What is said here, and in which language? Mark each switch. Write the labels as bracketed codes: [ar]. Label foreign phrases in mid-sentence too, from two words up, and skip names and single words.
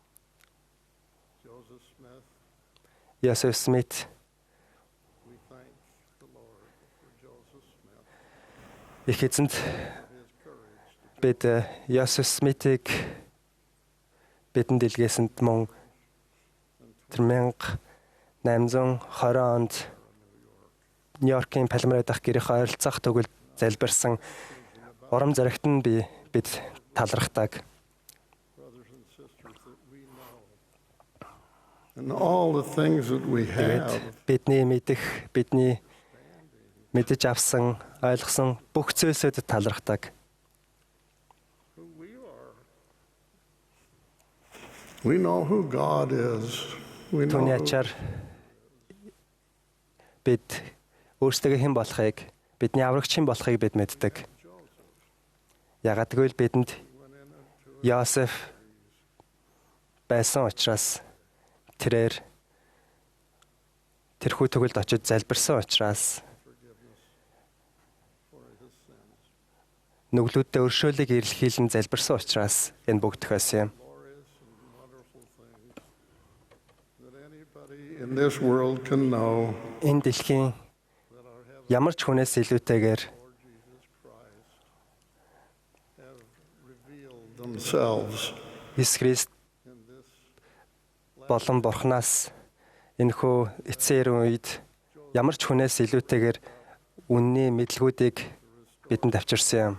[mn] Йосеф Смит их эзэнт бид Йосеф Смитийг бидэнд илгээсэнд мөн 1820 онд Нью-Йоркийн Палмерай дахь гэрийнхээ ойролцоох төгөлд залбирсан урам зоригт нь бид талархдаг. [en] And all the things that we have [mn] Бидний мэдэж авсан, ойлгосон бүх зүйлсүүдэд талархдаг. [en] we know who God is. We know [mn] Түүний ачаар бид өөрсдөө хэн болохыг, бидний аврагч хэн болохыг бид мэддэг. Ягаад гэвэл бидэнд Йосеф байсан учраас тэрхүү төгөлд очиж залбирсан учраас нүглүүддээ өршөөлийг илэрхийлэн залбирсан учраас энэ бүгд тохиосон юм. [en] in this world can know [mn] Энэ дэлхийн ямар ч хүнээс илүүтэйгээр [en] themselves [mn] Есүс Христ болон Бурханаас энэхүү эцсийн эрийн үед ямар ч хүнээс илүүтэйгээр үнний мэдлгүүдийг бидэнд авчирсан юм.